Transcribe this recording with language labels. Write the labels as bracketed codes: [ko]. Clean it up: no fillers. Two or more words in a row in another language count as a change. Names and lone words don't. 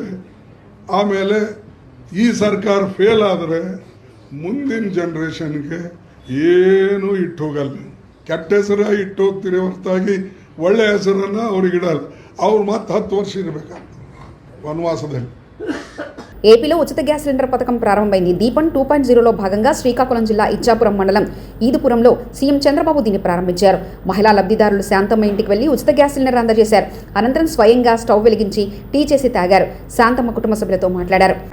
[kn] ಆಮೇಲೆ ಈ ಸರ್ಕಾರ ಫೇಲ್ ಆದರೆ ಮುಂದಿನ ಜನ್ರೇಷನ್ಗೆ ಏನೂ ಇಟ್ಟು ಹೋಗಲ್ಲ. ಕೆಟ್ಟ ಹೆಸರು ಇಟ್ಟು ಹೋಗ್ತೀರಿ ಹೊರತಾಗಿ ಒಳ್ಳೆ ಹೆಸರನ್ನು ಅವ್ರಿಗಿಡಲ್ಲ. ಅವ್ರು ಮತ್ತೆ 10 ವರ್ಷ ಇರಬೇಕಾಗ್ತದೆ ವನವಾಸದಲ್ಲಿ. [te] ఏపీలో ఉచిత గ్యాస్ సిలిండర్ పథకం ప్రారంభమైంది. దీపం 2.0లో భాగంగా శ్రీకాకుళం జిల్లా ఇచ్చాపురం మండలం ఈదుపురంలో సీఎం చంద్రబాబు దీన్ని ప్రారంభించారు. మహిళా లబ్ధిదారులు శాంతమ్మ ఇంటికి వెళ్లి ఉచిత గ్యాస్ సిలిండర్ అందజేశారు. అనంతరం స్వయంగా స్టవ్ వెలిగించి టీ చేసి తాగారు. శాంతమ్మ కుటుంబ సభ్యులతో మాట్లాడారు.